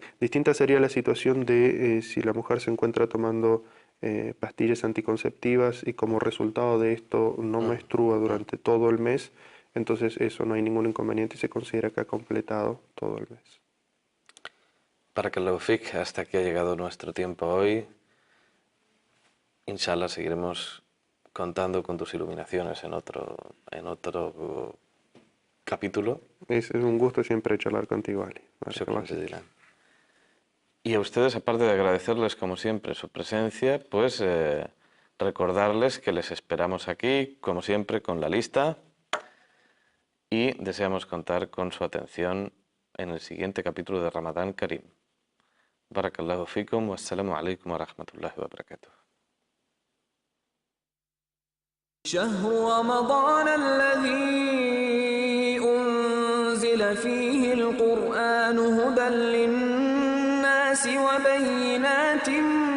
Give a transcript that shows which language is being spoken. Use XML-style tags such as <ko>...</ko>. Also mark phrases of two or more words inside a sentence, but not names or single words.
<es>Distinta sería la situación de si la mujer se encuentra tomando pastillas anticonceptivas y como resultado de esto no menstrua durante todo el mes, entonces eso no hay ningún inconveniente y se considera que ha completado todo el mes.</es> <ar>بارك الله فيك,</ar> <es>hasta aquí ha llegado nuestro tiempo hoy. Inshallah seguiremos contando con tus iluminaciones en otro capítulo. Es un gusto siempre charlar contigo, Ali.</es> <ar>شكرا جزيلا.</ar> <es>Y a ustedes, aparte de agradecerles como siempre su presencia, pues recordarles que les esperamos aquí, como siempre, con la lista y deseamos contar con su atención en el siguiente capítulo de Ramadán Karim.</es> <ar>بارك الله فيكم، والسلام عليكم ورحمة الله وبركاته. شهر رمضان الذي أنزل فيه القرآن هدى للناس وبينات</ar>